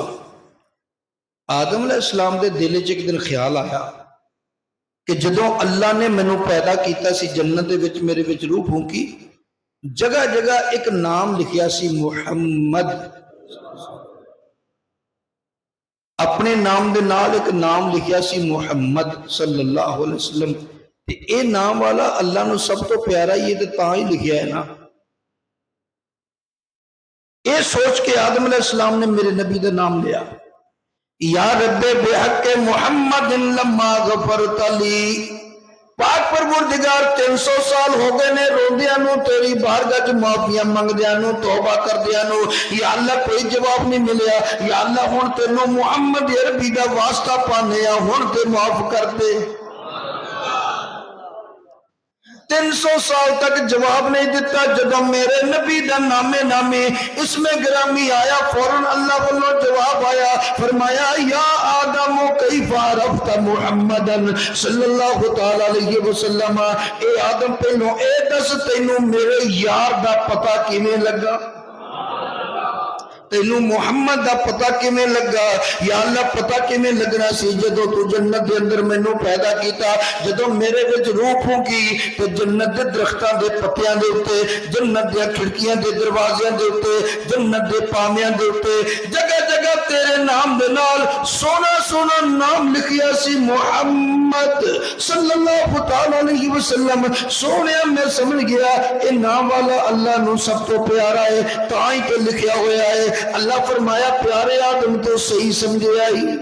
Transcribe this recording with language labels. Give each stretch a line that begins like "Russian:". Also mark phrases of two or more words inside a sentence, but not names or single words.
Punjabi: آدم علیہ السلام کے دل چ ایک دن خیال آیا کہ جدوں اللہ نے مینوں پیدا کیا سی، جنت دے وچ میرے وچ روح پھوکی، جگہ جگہ ایک نام لکھیا سی محمد، اپنے نام دے نال ایک نام لکھیا سی محمد
Arabic: صلى الله عليه وسلم.
Punjabi: تے یہ نام والا اللہ نوں سب تو پیارا ہی ہے، تو تاں ہی لکھیا ہے نا.
Urdu: یہ سوچ کے آدم علیہ السلام نے میرے نبی کا نام لیا,
Arabic: يا رب بحق محمد لما غفرت لي.
Punjabi: پاک پروردگار 300 سال ہو گئے نے روندیاں نوں، تیری بارگاہ چ معافیاں منگدیاں نوں، توبہ کردیاں نوں. یا اللہ کوئی جواب نہیں ملیا۔ یا اللہ ہن تینوں محمد عربی دا واسطہ پانے آں، ہن تے معاف کر دے. 300 سال تک جواب نہیں دتا.
Urdu: جب میرے نبی کا نامِ نامی اسمِ گرامی آیا، فوراً اللہ والوں جواب آیا، فرمایا
Arabic: يا آدم كيف عرفت محمدا صلى الله تعالى عليه وسلم.
Punjabi: اے آدم پہلوں اے دس تینوں میرے یار دا پتا کیویں لگا، تینوں محمد کا پتا کیویں لگا. یا اللہ پتا کیویں لگنا سی، جدوں تو جنت کے اندر مینوں پیدا کیا، جدوں میرے وچ روح پھوکی، تو جنت کے درختاں دے پتیاں دے اتے، جنت دے کھڑکیاں دے دروازیاں دے اتے، جنت دے پامیاں دے اتے جگہ جگہ تیرے نام دے نال سونا سونا نام لکھیا سی محمد
Arabic: صلى الله تعالى عليه وسلم.
Punjabi: سونیا میں سمجھ گیا یہ نام والا اللہ نوں سب تو پیارا ہے، تاں ہی تو لکھیا ہویا ہے. اللہ فرمایا پیارے آدم تو صحیح سمجھے آئی.